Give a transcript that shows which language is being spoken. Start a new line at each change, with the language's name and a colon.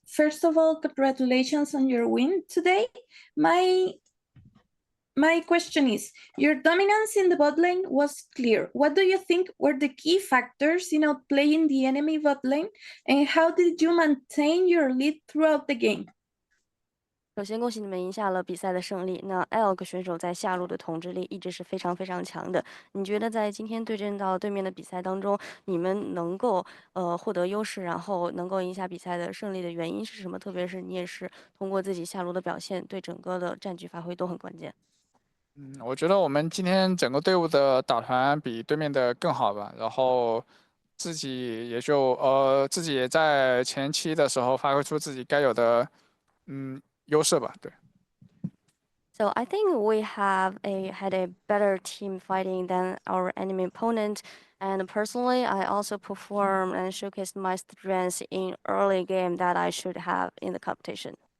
English: First of all, congratulations on your win today. My my question is, your dominance in the bot lane was clear. What do you think were the key factors in outplaying the enemy bot lane, and how did you maintain your lead throughout the game?
Chinese: 首先，恭喜你们赢下了比赛的胜利。那 Elk 选手在下路的统治力一直是非常非常强的。你觉得在今天对阵到对面的比赛当中，你们能够获得优势，然后能够赢下比赛的胜利的原因是什么？特别是你也是通过自己下路的表现，对整个的战局发挥都很关键。我觉得我们今天整个队伍的打团比对面的更好吧，然后自己也在前期的时候发挥出自己该有的优势吧，对。
English: So I think we had a better team fighting than our enemy opponent. And personally, I also performed and showcased my strengths in early game that I should have in the competition.